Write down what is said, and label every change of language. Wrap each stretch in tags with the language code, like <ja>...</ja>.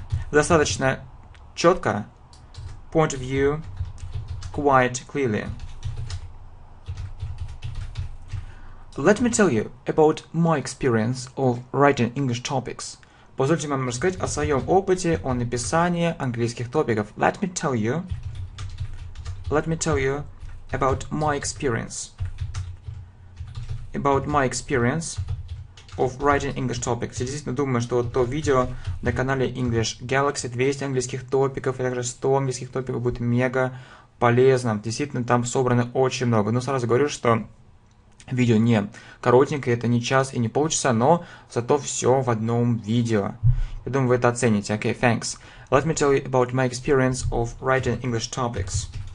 <ru>Достаточно четко,</ru> <en>point of view, quite clearly. Let me tell you about my experience of writing English topics.</en> <ru>Позвольте вам рассказать о своем опыте о написании английских топиков.</ru> <en>Let me tell you about my experience. About my experience of writing English topics.</en> <ru>Я действительно думаю, что то видео на канале English Galaxy 200 английских топиков и также 100 английских топиков будет мега полезно. Действительно, там собрано очень много. Но сразу говорю, что видео не коротенькое, это не час и не полчаса, но зато все в одном видео. Я думаю, вы это оцените.</ru> <en>Okay, thanks. Let me tell you about my experience of writing English topics.</en>